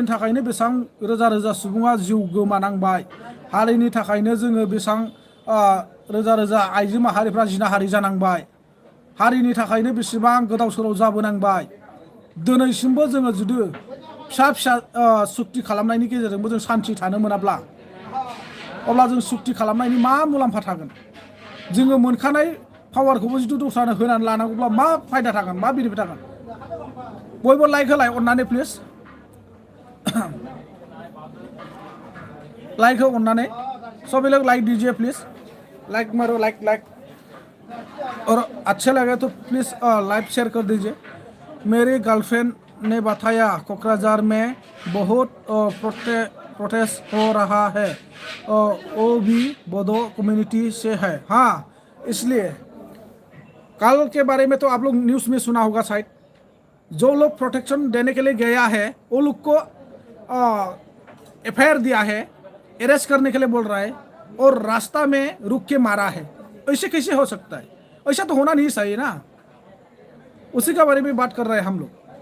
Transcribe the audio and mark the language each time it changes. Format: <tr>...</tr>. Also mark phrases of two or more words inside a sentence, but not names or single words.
<brx>थाखायनो बेसेबां रोजा रोजा सुबुङा जिउ गोमानांबाय हारिनि थाखायनो जोङो बेसेबां रोजा रोजा आइजो माहारिफ्रा जिनाहारि जानांबाय हारिनि थाखायनो बेसेबां गोदाव सोराव जाबोनांबाय दिनैसिमबो जोङो जुदि फिसा फिसा सुक्ति खालामनायनि गेजेरजोंबो जों सान्थि थानो मोनाब्ला अब्ला जों सुक्ति खालामनायनि मा मुलाम्फा थागोन जोङो मोनखानाय पावारखौबो जुदि दस्रानो होनानै लानांगौब्ला मा फायदा थागोन मा बेनिफिट थागोन बयबो लाइक होलाय अननानै प्लिज</brx> <hi>लाइक</hi> <brx>हो अननानै</brx> <hi>सभी लोग लाइक दीजिए प्लीज लाइक मारो लाइक और अच्छे लगे तो प्लीज</hi> <en>like share</en> <hi>कर दीजिए मेरी गर्लफ्रेंड ने बताया कोकराझार में बहुत प्रोटेस्ट हो रहा है वो भी बोडो कम्युनिटी से है हाँ इसलिए कल के बारे में तो आप लोग न्यूज़ में सुना होगा शायद जो लोग प्रोटेक्शन देने के लिए गया है वो लोग को एफआईआर दिया है अरेस्ट करने के लिए बोल रहा है और रास्ता में रुक के मारा है ऐसे कैसे हो सकता है ऐसा तो होना नहीं चाहिए ना उसी के बारे में बात कर रहे हैं हम लोग</hi>